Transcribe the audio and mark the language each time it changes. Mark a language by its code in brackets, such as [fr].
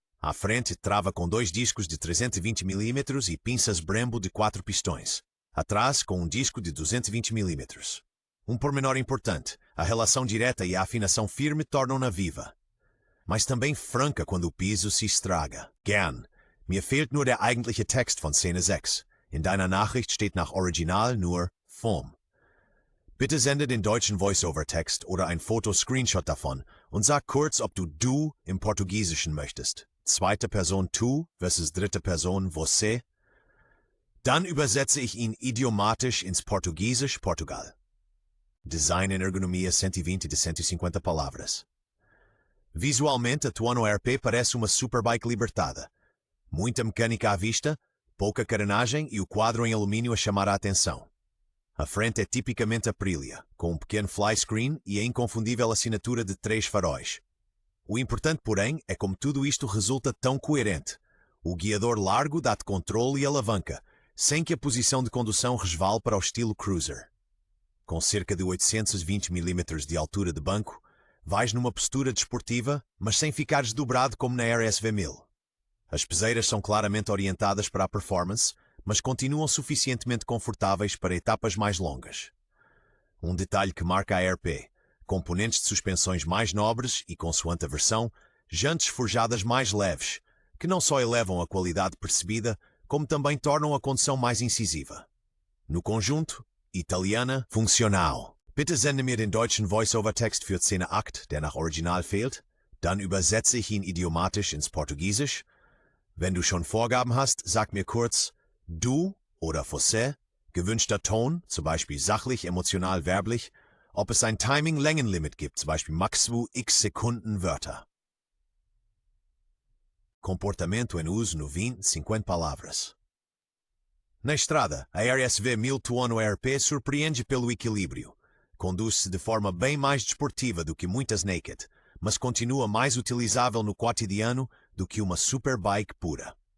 [pt] À frente, trava com 2 discos de 320 mm e pinças Brembo de 4 pistões. Atrás, com um disco de 220 mm. Um pormenor importante, a relação direta e a afinação firme tornam-na viva. Mas também franca quando o piso se estraga. [de] Gern. Mir fehlt nur der eigentliche Text von Szene 6. In deiner Nachricht steht nach Original nur FOM. Bitte sende den deutschen Voice-Over-Text oder ein Foto-Screenshot davon und sag kurz, ob du im Portugiesischen möchtest. Zweite Person tu versus dritte Person você. Dann übersetze ich ihn idiomatisch ins Portugiesisch, Portugal. [pt] Design e ergonomia 120 de 150 palavras. Visualmente, a Tuono RP parece uma superbike libertada. Muita mecânica à vista, pouca carenagem e o quadro em alumínio a chamar a atenção. A frente é tipicamente Aprilia, com um pequeno fly screen e a inconfundível assinatura de 3 faróis. O importante, porém, é como tudo isto resulta tão coerente. O guiador largo dá-te controle e alavanca, sem que a posição de condução resvale para o estilo cruiser. Com cerca de 820 mm de altura de banco, vais numa postura desportiva, mas sem ficares dobrado como na RSV 1000. As peseiras são claramente orientadas para a performance, mas continuam suficientemente confortáveis para etapas mais longas. Um detalhe que marca a RP: componentes de suspensões mais nobres e, consoante a versão, jantes forjadas mais leves, que não só elevam a qualidade percebida, como também tornam a condução mais incisiva. No conjunto, italiana, funcional. [de] Bitte sende mir den deutschen Voice-Over-Text für Szene 8, der nach Original fehlt. Dann übersetze ich ihn idiomatisch ins Portugiesisch. Wenn du schon Vorgaben hast, sag mir kurz du oder você, gewünschter Ton, zum Beispiel sachlich, emotional, werblich, ob es ein Timing-Längenlimit gibt, zum Beispiel max x Sekunden Wörter. [pt] Comportamento em uso no 20-50 palavras. Na estrada, a RSV 1000 Tuono ERP surpreende pelo equilíbrio. Conduz-se de forma bem mais desportiva do que muitas Naked, mas continua mais utilizável no cotidiano do que uma superbike pura.